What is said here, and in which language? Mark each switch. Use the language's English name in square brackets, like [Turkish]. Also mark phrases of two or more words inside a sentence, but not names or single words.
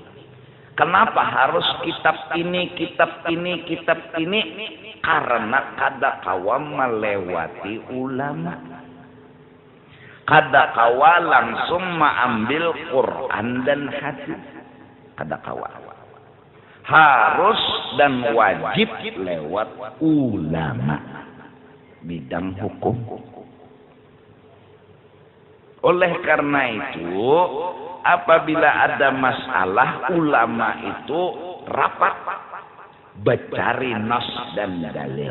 [Indonesian] Kenapa harus kitab ini, kitab ini, kitab ini? Karena [Banjar] kada kawa [Indonesian] melewati ulama. [Banjar] Kada kawa [Indonesian] langsung mengambil Quran dan hadis. [Banjar] Kada kawa. [Indonesian] Harus dan wajib lewat ulama bidang hukum. Oleh karena itu, apabila ada masalah, ulama itu rapat mencari nas dan dalil.